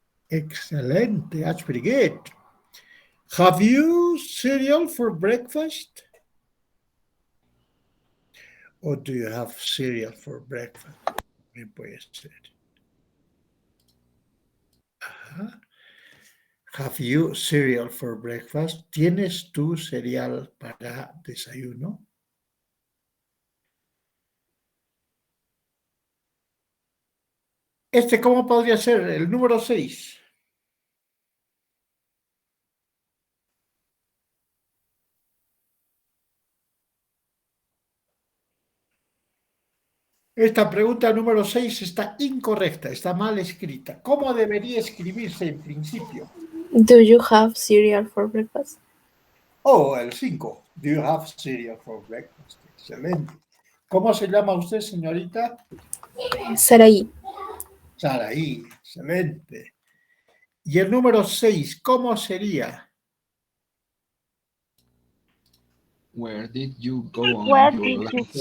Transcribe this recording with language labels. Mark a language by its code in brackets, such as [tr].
[es] Excelente. [en] That's pretty good. Have you cereal for breakfast? Or do you have cereal for breakfast? [es] Bien puede ser. Ajá. [en] Have you cereal for breakfast? [es] ¿Tienes tu cereal para desayuno? ¿Cómo podría ser? El número 6. Esta pregunta número 6 está incorrecta, está mal escrita. ¿Cómo debería escribirse en principio? [en] Do you have cereal for breakfast? [es] Oh, el 5. [en] Do you have cereal for breakfast? [es] Excelente. ¿Cómo se llama usted, señorita? Saraí. Saraí, excelente. Y el número 6, ¿cómo sería? [en] Where did you go on Where your did you last